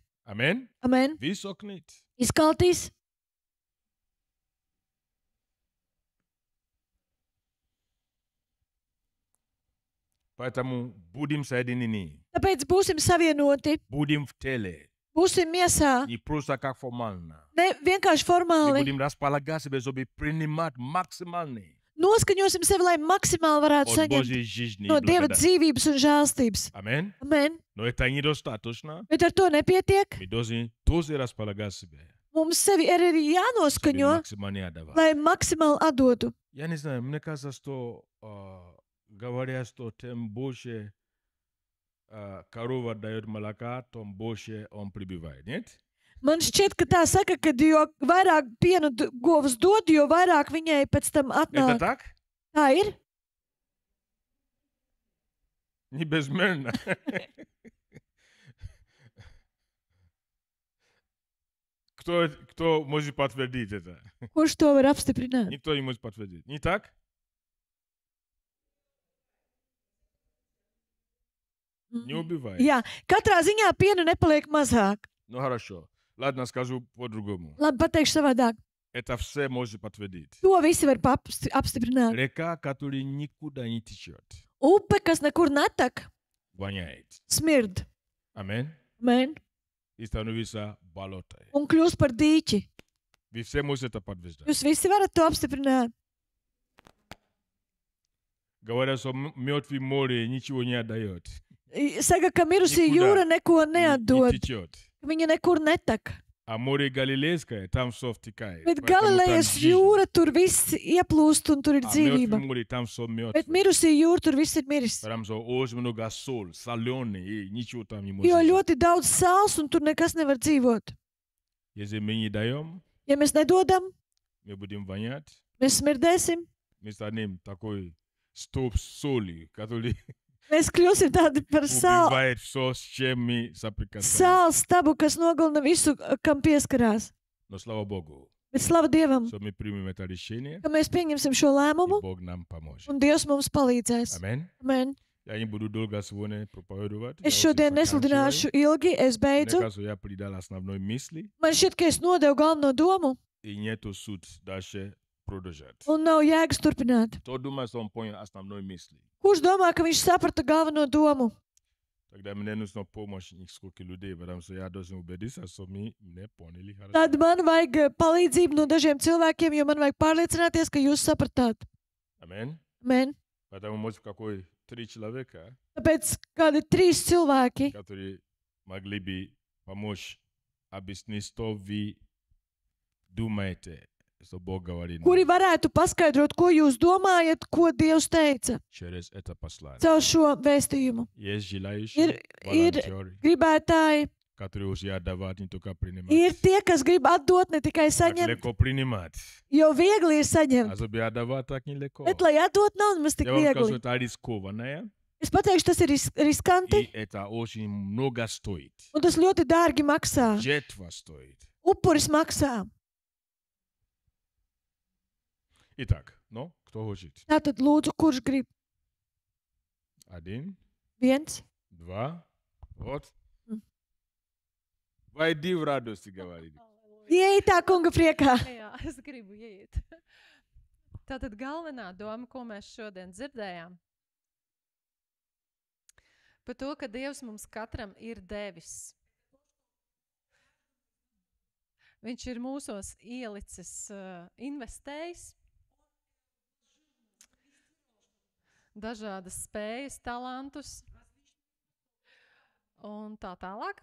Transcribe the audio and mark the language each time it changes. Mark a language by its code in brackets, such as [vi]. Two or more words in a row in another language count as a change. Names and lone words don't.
[ru] Аминь. [lv] Amen. [ru] Высокнит. [lv] Izkaltīs. [ru] Поэтому будем соединены. [lv] Tāpēc būsim savienoti, [ru] Будем в теле. [lv] būsim miesā, [ru] Не просто как формально. [lv] ne vienkārši [ru] Мы [lv] formāli. [ru] будем располагать себя, чтобы принимать максимальный [lv] Noskaņosim sevi, lai maksimāli varētu [ru] от [lv] saņemt [ru] Божьей жизни. и [lv] no Dieva [ru] благодати. [lv] dzīvības un žēlstības. [ru] Аминь. [lv] Amen. [ru] Но это недостаточно. [lv] Bet ar to nepietiek. [ru] Мы должны тоже располагать себя, [lv] Mums sevi ir arī [ru] чтобы [lv] jānoskaņo, [ru] максимально отдавать. [lv] lai maksimāli atdotu. [ru] Я не знаю, мне кажется, что говорят, что тем больше корова дает молока, тем больше он прибывает. Нет? [lv] Man šķiet, ka tā saka, ka jo vairāk pienu govs dod, jo vairāk viņai pēc tam [ru] Это [lv] atnāk. [ru] так? [lv] Tā ir. [ru] Не безмерно. Кто может подтвердить это? Kurš to var apstiprināt? Никто не может подтвердить. Не так? Не убивает. [lv] Jā, katrā ziņā piena nepaliek mazāk. [ru] Ну хорошо. Ладно, скажу по-другому. [lv] Labi, pateikšu savādāk. [ru] Это все может подтвердить. [lv] To visi var apstiprināt. [ru] Река, которая никуда не течет, [lv] Upe, kas nekur netek, [ru] воняет. [lv] smird. [ru] Amen. [lv] Amen. [ru] И становится болотой. [lv] Un kļūst par dīķi. [ru] Вы все можете это подтверждать. [lv] Jūs visi varat to apstiprināt. [ru] Говорят, что мертвое море ничего не отдает. [lv] Saka, ka mirusī [ru] Nikudā. [lv] jūra neko [ru] Не [lv] neatdod. [ru] течет. [lv] Ka viņa nekur netek. [ru] А море Галилейское, там все втекает. [lv] Bet [ru] Поэтому там [lv] Galilejas [ru] жизнь. [lv] jūra tur viss ieplūst un tur ir [ru] А [lv] dzīvība. [ru] мертвое море, там все [lv] Bet [ru] мертвое. [lv] mirusī jūra tur viss ir miris. [ru] Потому что очень много соль, соленый, и ничего там не может [lv] Jo [ru] жить. [lv] ļoti daudz sāls un tur nekas nevar dzīvot. [ru] Если мы не даем, [lv] Ja mēs nedodam, [ru] мы будем вонять. [lv] mēs smirdēsim. [ru] Мы станем такой столб соли, который [lv] Mēs kļūsim tādi par sāls. [ru] убивает все, с чем мы соприкасаемся. [lv] Sāls stabu, kas nogalina visu, kam pieskarās. [ru] Но слава Богу, [lv] Bet slava Dievam, [ru] что мы примем это решение, [lv] ka mēs pieņemsim šo [ru] и [lv] lēmumu [ru] Бог нам поможет. [lv] un Dievs mums palīdzēs. [ru] Amen. [lv] Amen. [ru] Я не буду долго сегодня проповедовать. [lv] Es šodien nesludināšu ilgi, es beidzu. [ru] Мне кажется, я придал основной мысли, [lv] Man šķiet, ka es nodevu galveno domu [ru] и нету суд дальше продолжать. [lv] un nav jēgas turpināt. [ru] Кто думает, что он понял основной мысли? [lv] Kurš domā, ka viņš saprata galveno domu? [ru] Тогда мне нужна помощь нескольких людей, потому что я должен убедиться, что мы не поняли хорошо. [lv] Tad man vajag palīdzību no dažiem cilvēkiem, jo man vajag pārliecināties, ka jūs sapratāt. [ru] Amen. [lv] Amen. [ru] Поэтому, может, какой 3 человека, [lv] Tāpēc kādi 3 cilvēki, [ru] которые могли бы помочь объяснить, что вы думаете, что Бог говорит [lv] kuri [ru] нам [lv] varētu paskaidrot, ko jūs domājat, ko Dievs teica [ru] через это послание. [lv] caur šo vēstījumu. [ru] Есть желающие [lv] Ir [ru] волонтеры, [lv] gribētāji, [ru] которые уже отдавать, не только принимать. [lv] ir tie, kas grib atdot, ne tikai [ru] Так [lv] saņemt, [ru] легко принимать. [lv] jo viegli ir saņemt. [ru] А чтобы отдавать, так нелегко. [lv] Bet, lai atdot, nav nemaz tik [ru] Я вам скажу, [lv] viegli. [ru] это рискованное, [lv] Es pateikšu, tas ir riskanti, [ru] и это очень много стоит. [lv] un tas ļoti dārgi maksā. [ru] Жертва стоит. [lv] Upuris maksā. [ru] Итак, ну, кто хочет? [lv] Tātad, lūdzu, kurš grib? [ru] 1, [lv] 1. [ru] 2, вот. М. Войди в радость, говорит. [lv] Ieej tā kunga priekā. Jā, es gribu iet. Tātad galvenā doma, ko mēs šodien dzirdējām, par to, ka Dievs mums katram ir devis. Viņš ir mūsos ielicis, investējis dažādas spējas, talantus un tā tālāk.